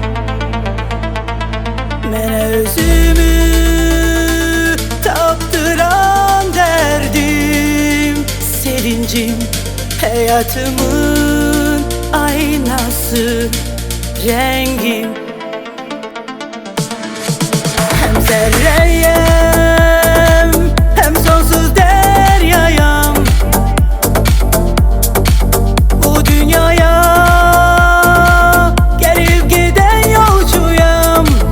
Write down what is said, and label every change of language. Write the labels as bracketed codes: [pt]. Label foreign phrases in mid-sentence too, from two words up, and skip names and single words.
[az] Mənə özümü tapdıran dərdim, sevincim, həyatımın aynası, rəngim. [tr] Hem zerreyim, hem sonsuz deryayım. Bu dünyaya gelip giden yolcuyum.